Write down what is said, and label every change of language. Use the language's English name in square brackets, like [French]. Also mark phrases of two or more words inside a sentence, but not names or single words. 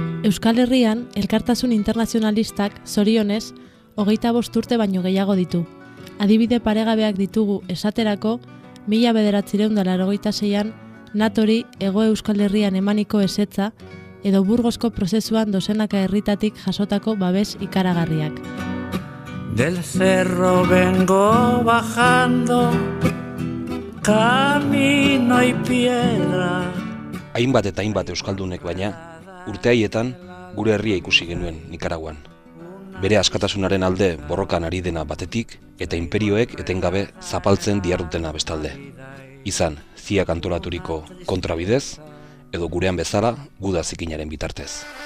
[Basque] Euskal Herrian, elkartasun internazionalistak, zorionez, 25 urte baino gehiago ditu. Adibide paregabeak ditugu esaterako, 1986an Natori Hego Euskal Herrian emaniko ezetza edo Burgosko prozesuan dozenaka herritatik jasotako babes ikaragarriak. [Spanish] Del cerro vengo bajando, camino y piedra. [Basque] Hainbat eta hainbat euskaldunek baina, urte haietan gure herria ikusi genuen Nikaraguan. Bere askatasunaren alde borrokan ari dena batetik eta inperioek etengabe zapaltzen dihardutena bestalde. Izan, ziak antolaturiko kontrabidez, edo gurean bezala guda zikinaren bitartez.